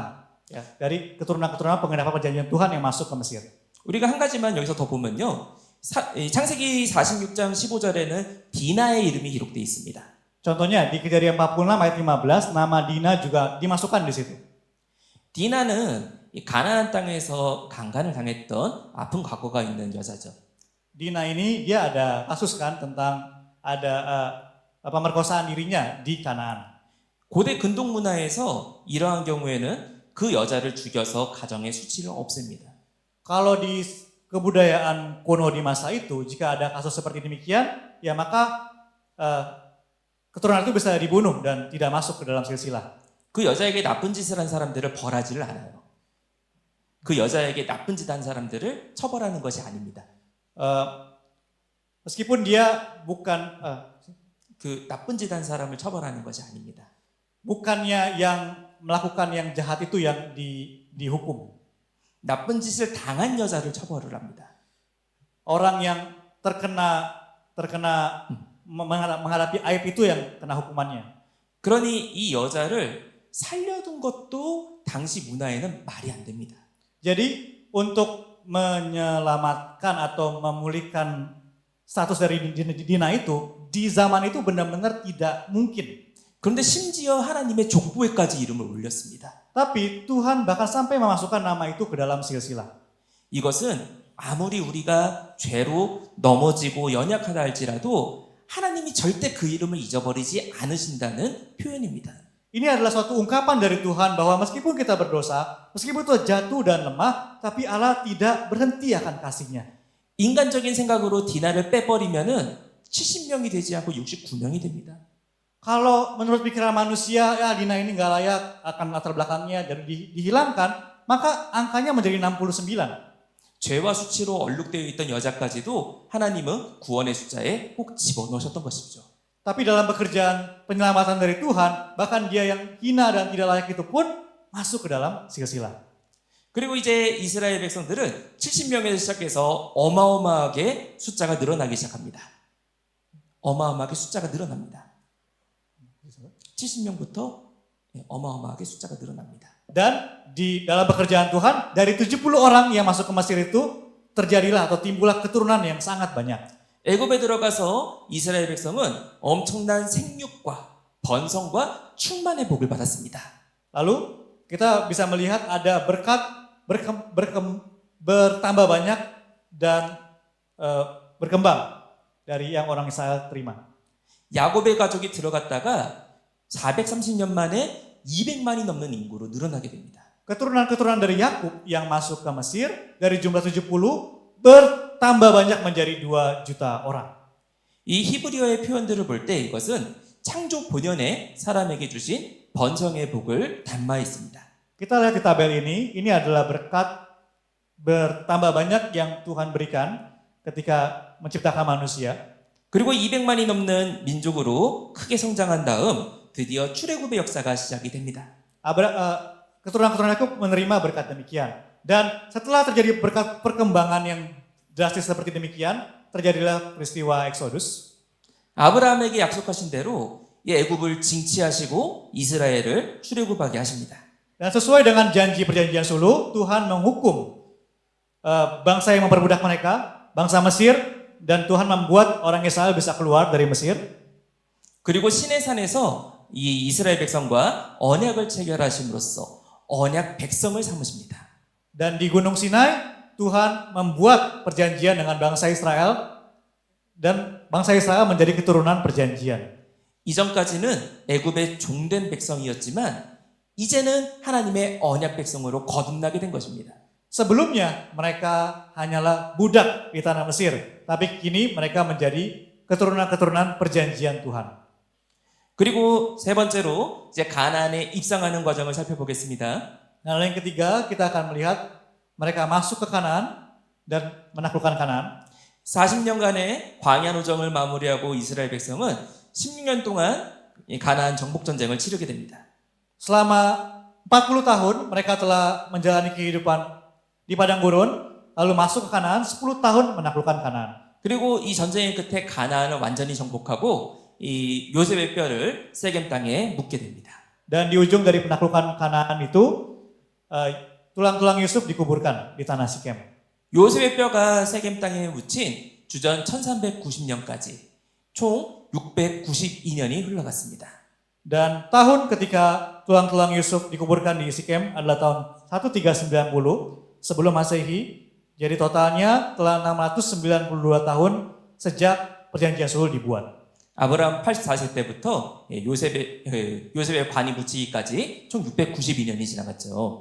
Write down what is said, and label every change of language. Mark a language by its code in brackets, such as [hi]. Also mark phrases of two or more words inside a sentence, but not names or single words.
[id] Ya, dari keturunan-keturunan penggenapan perjanjian Tuhan yang masuk ke Mesir. [ko] 우리가 한 가지만 여기서 더 보면요. 창세기 46장 15절에는 디나의 이름이 기록되어 있습니다. [id] Contohnya di Kejadian 46 ayat 15 nama Dina juga dimasukkan di situ. [ko] 디나는 이 가나안 땅에서 강간을 당했던 아픈 과거가 있는 여자죠. [id] Dina ini dia ada kasus kan tentang ada pemerkosaan dirinya di Kanaan. [ko] 고대 근동 문화에서 이러한 경우에는 그 여자를 죽여서 가정의 수치를 없앱니다. [id] Kalau di kebudayaan kuno di masa itu, jika ada kasus seperti demikian, ya maka keturunan itu bisa dibunuh dan tidak masuk ke dalam silsilah. [ko] 그 여자에게 나쁜 짓을 한 사람들을 벌하지를 않아요. 그 여자에게 나쁜 짓 한 사람들을 처벌하는 것이 아닙니다. [id] Meskipun dia bukan [ko] 그 나쁜 짓 한 사람을 처벌하는 것이 아닙니다. [id] bukannya yang melakukan yang jahat itu yang dihukum. [ko] 나쁜 짓을 당한 여자를 처벌을 합니다. [id] Orang yang terkena menghadapi aib itu yang kena hukumannya. [ko] 그러니 이 여자를 살려둔 것도 당시 문화에는 말이 안 됩니다. [id] Jadi untuk menyelamatkan atau memulihkan status dari Dina itu di zaman itu benar-benar tidak mungkin. [ko] 그런데 심지어 하나님의 족보에까지 이름을 올렸습니다. [id] Tapi Tuhan bahkan sampai memasukkan nama itu ke dalam silsilah. [ko] 이것은 아무리 우리가 죄로 넘어지고 연약하다 할지라도 하나님이 절대 그 이름을 잊어버리지 않으신다는 표현입니다. [id] Ini adalah suatu ungkapan dari Tuhan bahwa meskipun kita berdosa, meskipun kita jatuh dan lemah, tapi Allah tidak berhenti akan kasih-Nya. [ko] 인간적인 생각으로 디나를 빼버리면은 70명이 되지 않고 69명이 됩니다. [id] Kalau menurut pikiran manusia, ya Dina ini nggak layak akan latar belakangnya jadi dihilangkan, maka angkanya menjadi 69. [ko] 죄와 수치로 얼룩되어 있던 여자까지도 하나님은 구원의 숫자에 꼭 집어넣으셨던 것이죠. [id] Tapi dalam pekerjaan penyelamatan dari Tuhan, bahkan dia yang hina dan tidak layak itu pun masuk ke dalam silsilah. [ko] 그리고 이제 이스라엘 백성들은 70명에서 시작해서 어마어마하게 숫자가 늘어나기 시작합니다. 어마어마하게 숫자가 늘어납니다. 70명부터 어마어마하게 숫자가 늘어납니다. [id] Dan di dalam pekerjaan Tuhan, dari 70 orang yang masuk ke Mesir itu, terjadilah atau timbullah keturunan yang sangat banyak. [ko] 애굽에 들어가서 이스라엘 백성은 엄청난 생육과 번성과 충만의 복을 받았습니다. [id] Lalu kita bisa melihat ada berkat bertambah banyak dan berkembang dari yang orang Israel terima. [ko] 야곱의 가족이 들어갔다가 430년 만에 200만이 넘는 인구로 늘어나게 됩니다. [id] Keturunan-keturunan dari Yakub yang masuk ke Mesir dari jumlah 70 bertambah banyak menjadi 2 juta orang. [ko] 이 히브리어의 표현들을 볼 때 이것은 창조 본연에 사람에게 주신 번성의 복을 담아 있습니다. [id] Kita lihat di tabel ini adalah berkat bertambah banyak yang Tuhan berikan ketika menciptakan manusia. [ko] 그리고 200만이 넘는 민족으로 크게 성장한 다음 드디어 출애굽의 역사가 시작이 됩니다. [id] Keturunan-keturunan Yakub menerima berkat demikian. Dan setelah terjadi berkat perkembangan yang drastis seperti demikian, terjadilah peristiwa Exodus. [ko] 아브라함에게 약속하신 대로 이 애굽을 징치하시고 이스라엘을 출애굽하게 하십니다. [id] Dan sesuai dengan janji perjanjian sulu, Tuhan menghukum bangsa yang memperbudak mereka, bangsa Mesir, dan Tuhan membuat orang Israel bisa keluar dari Mesir. [ko] 그리고 시내산에서 이 이스라엘 백성과 언약을 체결하심으로써 언약 백성을 삼으십니다. [id] Dan di Gunung Sinai, Tuhan membuat perjanjian dengan bangsa Israel dan bangsa Israel menjadi keturunan perjanjian. [ko] 이전까지는 애굽의 종된 백성이었지만 이제는 하나님의 언약 백성으로 거듭나게 된 것입니다. [id] Sebelumnya mereka hanyalah budak di tanah Mesir, tapi kini mereka menjadi keturunan-keturunan perjanjian Tuhan. [ko] 그리고 세 번째로 이제 가나안에 입성하는 과정을 살펴보겠습니다. [id] Nah, yang ketiga kita akan melihat mereka masuk ke Kanaan dan menaklukkan Kanaan. [ko] 40년간의 광야 노정을 마무리하고 이스라엘 백성은 16년 동안 가나안 정복 전쟁을 치르게 됩니다. [id] Selama 40 tahun mereka telah menjalani kehidupan di padang gurun, lalu masuk ke Kanaan, 10 tahun menaklukkan Kanaan. [ko] 그리고 이 전쟁의 끝에 가나안을 완전히 정복하고 이 요셉의 뼈를 세겜 땅에 묻게 됩니다. [id] Dan di ujung dari penaklukan Kanaan itu, tulang-tulang Yusuf dikuburkan di tanah Sikem. [ko] 요셉의 뼈가 세겜 땅에 묻힌 주전 1390년까지 총 692년이 흘러갔습니다. [id] Dan tahun ketika tulang-tulang Yusuf dikuburkan di Sikem adalah tahun 1390 sebelum Masehi. Jadi totalnya telah 692 tahun sejak perjanjian sulh dibuat. [ko] 아브라함 84세 때부터 요셉의 관이 묻히기까지 총 692년이 지나갔죠.